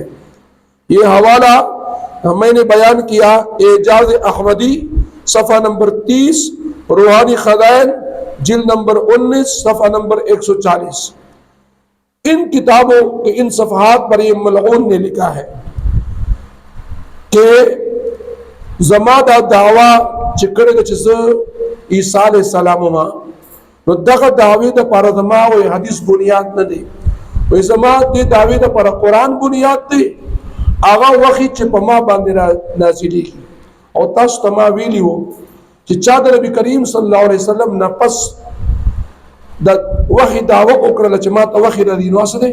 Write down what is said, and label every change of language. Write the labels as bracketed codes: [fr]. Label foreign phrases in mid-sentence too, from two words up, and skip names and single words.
[ur] یہ حوالہ میں نے بیان کیا اعجاز احمدی صفحہ نمبر 30، روحانی خزائن جلد نمبر 19 صفحہ نمبر 140۔ ان کتابوں کے ان صفحات پر یہ ملعون نے لکھا ہے کہ [ps] زما دا دعوا چې کړی ده چې زه عیسی علیه السلام ما، نو دغه دعوې دپاره زما وایي حدیث بنیاد نه دی، وایي زما دې دعوې دپاره قرآن بنیاد دی، هغه وحي چې په ما باندې نازلېږي. او تاسو ته ما ویلي وو چې چا د نبي کریم صلی الله علیه وسلم نه پس د وحي دعوه وکړله چې ما ته وحي راځي، نو څه دی؟